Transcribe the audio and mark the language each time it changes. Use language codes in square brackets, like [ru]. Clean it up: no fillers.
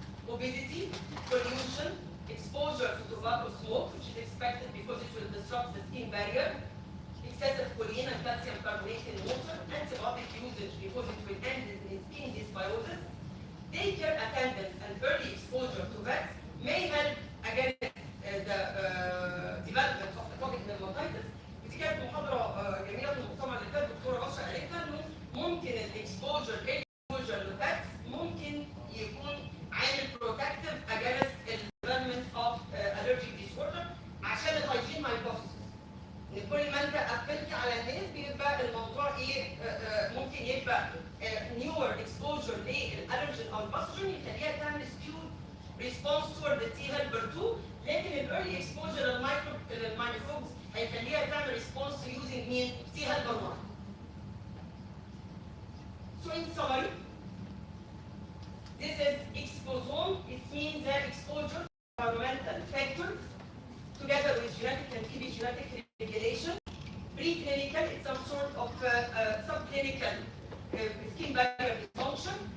[en] Obesity, pollution, exposure to tobacco smoke, which is expected because it will disrupt the skin barrier, excessive choline and calcium carbonate in water, antibiotic usage because it will end in skin dysbiosis. Daycare attendance and early exposure to vets may help against the development of atopic dermatitis. [ar] ودي كانت محاضره جميله في المؤتمر اللي فات، الدكتوره بشرى قالتها انه ممكن الاكسبوجر للفاتس ممكن يكون عامل [en] protective against الديفلوبمنت of allergic disorder, [ar] عشان [en] الهايجين هايبوثيسيس. [ar] ان كل ما انت قفلت على الناس بيبقى الموضوع ايه، ممكن يبقى نيور اكسبوجر للالرجين او الباثوجين يخليها تعمل [en] skewed response toward التي helper 2، [ar] لكن [en] الايرلي اكسبوجر للمايكروبز [ar] هيخليها تعمل [en] response using [ar] مين؟ تي هيلبر 1. [en] So in summary, this is exposome. It means that exposure to environmental factors together with genetic and epigenetic regulation. Preclinical, it's some sort of subclinical skin barrier dysfunction.